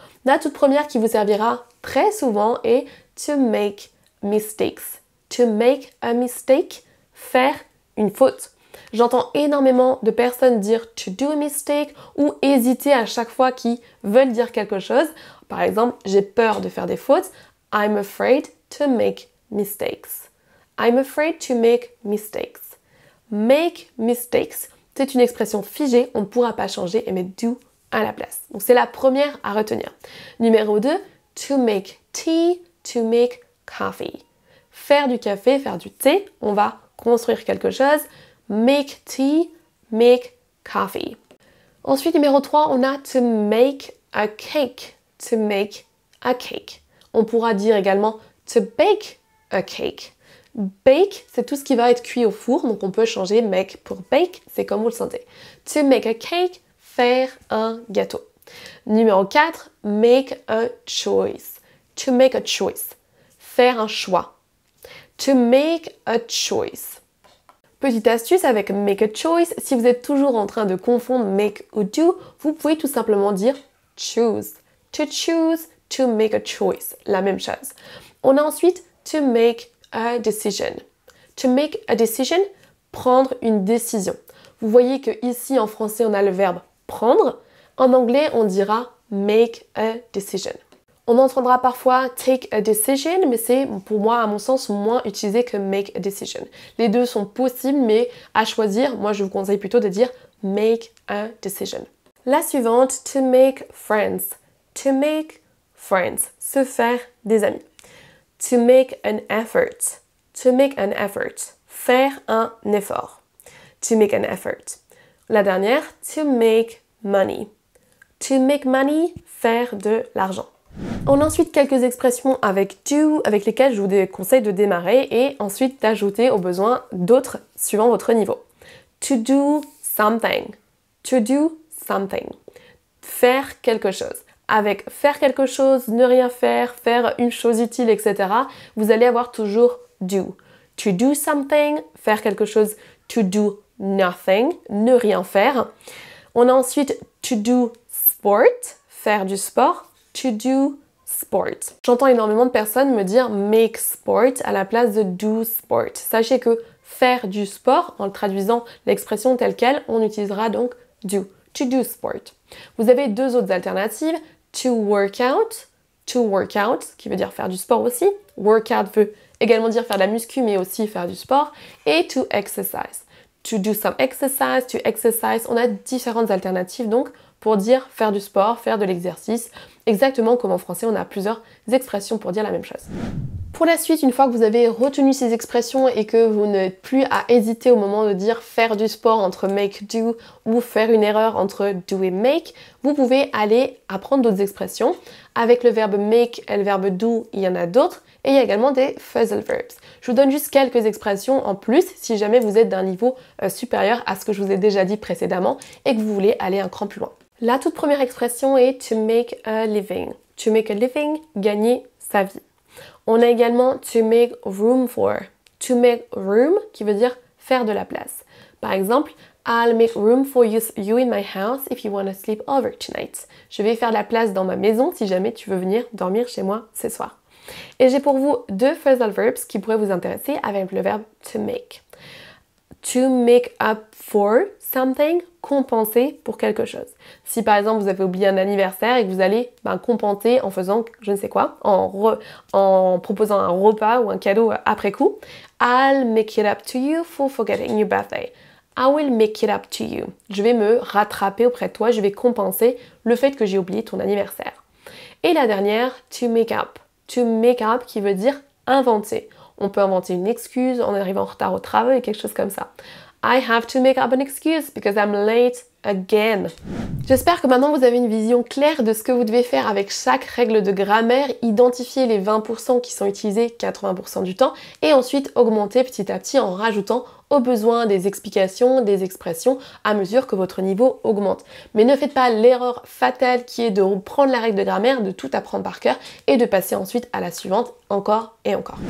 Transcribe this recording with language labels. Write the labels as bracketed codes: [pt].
[fr] La toute première qui vous servira très souvent est [en] to make mistakes. To make a mistake, [fr] faire une faute. J'entends énormément de personnes dire [en] to do a mistake [fr] ou hésiter à chaque fois qu'ils veulent dire quelque chose. Par exemple, j'ai peur de faire des fautes. [en] I'm afraid to make mistakes. I'm afraid to make mistakes. Make mistakes, [fr] c'est une expression figée, on ne pourra pas changer et mettre do à la place. Donc c'est la première à retenir. Numéro 2, [en] to make tea, to make coffee. [fr] Faire du café, faire du thé, on va construire quelque chose. [en] Make tea, make coffee. [fr] Ensuite, numéro 3, on a [en] to make a cake. To make a cake. [fr] On pourra dire également [en] to bake a cake. [fr] Bake, c'est tout ce qui va être cuit au four, donc on peut changer make pour bake, c'est comme vous le sentez. [en] To make a cake, [fr] faire un gâteau. [en] Numéro 4, make a choice. To make a choice. [fr] Faire un choix. [en] To make a choice. [fr] Petite astuce avec [en] make a choice, [fr] si vous êtes toujours en train de confondre make ou do, vous pouvez tout simplement dire choose. [en] To choose, to make a choice. [fr] La même chose. On a ensuite [en] to make a decision. To make a decision, [fr] prendre une décision. Vous voyez que ici en français on a le verbe prendre. En anglais on dira [en] make a decision. [fr] On entendra parfois [en] take a decision, [fr] mais c'est pour moi, à mon sens, moins utilisé que make a decision. Les deux sont possibles, mais à choisir, moi je vous conseille plutôt de dire [en] make a decision. [fr] La suivante, [en] to make friends. To make friends, [fr] se faire des amis. [en] To make an effort. To make an effort, [fr] faire un effort. [en] To make an effort. [fr] La dernière, [en] to make money. To make money, [fr] faire de l'argent. On a ensuite quelques expressions avec do, avec lesquelles je vous conseille de démarrer et ensuite d'ajouter au besoin d'autres suivant votre niveau. [en] To do something. To do something. [fr] Faire quelque chose. Avec faire quelque chose, ne rien faire, faire une chose utile, etc., vous allez avoir toujours do. [en] To do something, [fr] faire quelque chose. [en] To do nothing, [fr] ne rien faire. On a ensuite [en] to do sport, [fr] faire du sport. [en] To do sport. [fr] J'entends énormément de personnes me dire [en] make sport [fr] à la place de [en] do sport. [fr] Sachez que faire du sport, en traduisant l'expression telle quelle, on utilisera donc do. [en] To do sport. [fr] Vous avez deux autres alternatives. [en] To work out, [fr] qui veut dire faire du sport aussi. Workout veut également dire faire de la muscu, mais aussi faire du sport. [en] Et to exercise. To do some exercise, to exercise. [fr] On a différentes alternatives donc pour dire faire du sport, faire de l'exercice. Exactement comme en français, on a plusieurs expressions pour dire la même chose. Pour la suite, une fois que vous avez retenu ces expressions et que vous n'êtes plus à hésiter au moment de dire faire du sport entre make, do ou faire une erreur entre do et make, vous pouvez aller apprendre d'autres expressions. Avec le verbe make et le verbe do, il y en a d'autres et il y a également des phrasal verbs. Je vous donne juste quelques expressions en plus si jamais vous êtes d'un niveau supérieur à ce que je vous ai déjà dit précédemment et que vous voulez aller un cran plus loin. La toute première expression est [en] to make a living. To make a living, [fr] gagner sa vie. On a également [en] to make room for. To make room, [fr] qui veut dire faire de la place. Par exemple, [en] I'll make room for you in my house if you want to sleep over tonight. [fr] Je vais faire de la place dans ma maison si jamais tu veux venir dormir chez moi ce soir. Et j'ai pour vous deux phrasal verbs qui pourraient vous intéresser avec le verbe to make. [en] To make up for something, [fr] compenser pour quelque chose. Si par exemple vous avez oublié un anniversaire et que vous allez compenser en faisant je ne sais quoi, en proposant un repas ou un cadeau après coup, [en] I'll make it up to you for forgetting your birthday. I will make it up to you. [fr] Je vais me rattraper auprès de toi, je vais compenser le fait que j'ai oublié ton anniversaire. Et la dernière, [en] to make up. To make up [fr] qui veut dire inventer. On peut inventer une excuse en arrivant en retard au travail, quelque chose comme ça. [en] I have to make up an excuse because I'm late again. [fr] J'espère que maintenant vous avez une vision claire de ce que vous devez faire avec chaque règle de grammaire, identifier les 20% qui sont utilisés 80% du temps et ensuite augmenter petit à petit en rajoutant au besoin des explications, des expressions à mesure que votre niveau augmente. Mais ne faites pas l'erreur fatale qui est de prendre la règle de grammaire, de tout apprendre par cœur et de passer ensuite à la suivante encore et encore.